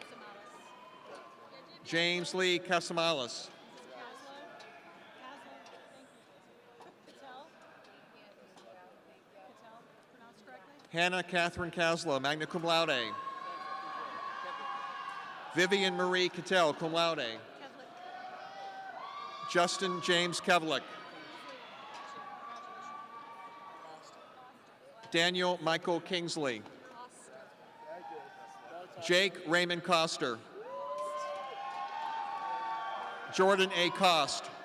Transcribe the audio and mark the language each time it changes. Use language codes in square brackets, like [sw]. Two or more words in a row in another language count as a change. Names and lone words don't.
[en] James Lee Casamalis. Hannah Catherine Caslow, [la] magna cum laude. [en] Vivian Marie Cattell, [la] cum laude. [en] Justin James Kevlick. Daniel Michael Kingsley. Jake Raymond Coster. Jordan A. Cost.